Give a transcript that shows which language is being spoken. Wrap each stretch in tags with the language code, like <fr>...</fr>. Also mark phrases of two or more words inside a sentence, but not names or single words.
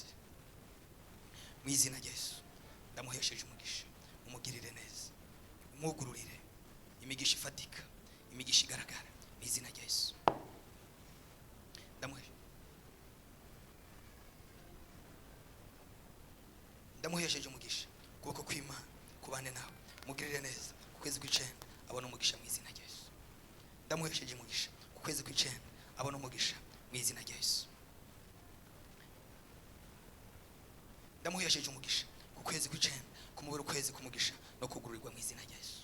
<rn>Mu izina rya Yesu ndamuhesheje umugisha, umugirire neza, umugururire imigisha ifatika, imigisha igaragara mu izina rya Yesu. Ndamuhesheje umugisha kuboko kw'Imana kubane nawe, mugirire neza ku kwezi kw'icenda abona umugisha mu izina rya Yesu. Ndamuhesheje umugisha ku kwezi kw'icenda abona umugisha mu izina rya Yesu. Ndamuhesheje umugisha ku kwezi kw'icenda kumubera ukwezi kumugisha no kugururirwa mu izina rya Yesu.</rn>